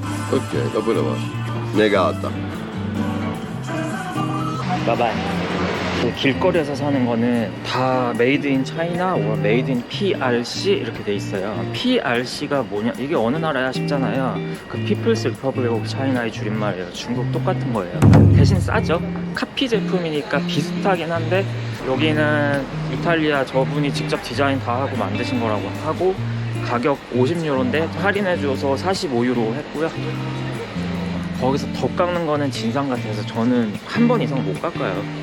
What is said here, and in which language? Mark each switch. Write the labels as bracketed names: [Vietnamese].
[Italian] Ok, dopo la faccio. Negata. [Korean] 바이바이. 길거리에서 사는 거는 다 메이드 인 차이나 or 메이드 인 PRC 이렇게 돼 있어요. PRC가 뭐냐, 이게 어느 나라야 싶잖아요. 그 People's Republic of China의 줄임말이에요. 중국 똑같은 거예요. 대신 싸죠. 카피 제품이니까 비슷하긴 한데 여기는 이탈리아 저분이 직접 디자인 다 하고 만드신 거라고 하고 가격 50유로인데 할인해줘서 45유로 했고요. 거기서 더 깎는 거는 진상 같아서 저는 한 번 이상 못 깎아요.